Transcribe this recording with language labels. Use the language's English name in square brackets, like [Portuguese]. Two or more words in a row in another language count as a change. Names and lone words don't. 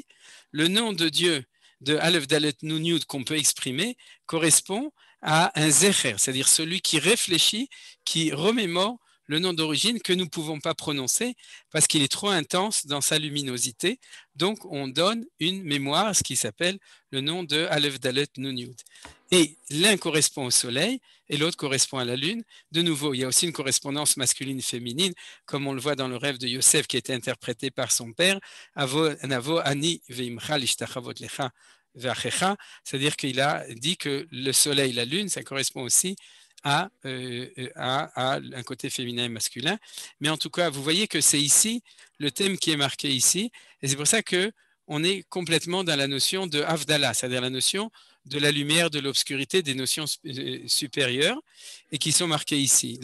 [French] Le nom de Dieu, de [Hebrew] אלף דלת נון יוד, [French] qu'on peut exprimer, correspond à un zecher, c'est-à-dire celui qui réfléchit, qui remémore le nom d'origine que nous ne pouvons pas prononcer parce qu'il est trop intense dans sa luminosité. Donc, on donne une mémoire, ce qui s'appelle le nom de [Hebrew] אלף דלת נון יוד. [French] Et l'un correspond au soleil et l'autre correspond à la lune. De nouveau, il y a aussi une correspondance masculine-féminine, comme on le voit dans le rêve de Yosef qui a été interprété par son père. [Hebrew] נבוא אני ואמך להשתחוות לך ואחיך, [French] c'est-à-dire qu'il a dit que le soleil, la lune, ça correspond aussi à un côté féminin et masculin. Mais en tout cas, vous voyez que c'est ici le thème qui est marqué ici, et c'est pour ça que on est complètement dans la notion de Havdalah, c'est-à-dire la notion de la lumière, de l'obscurité, des notions supérieures, et qui sont marquées ici.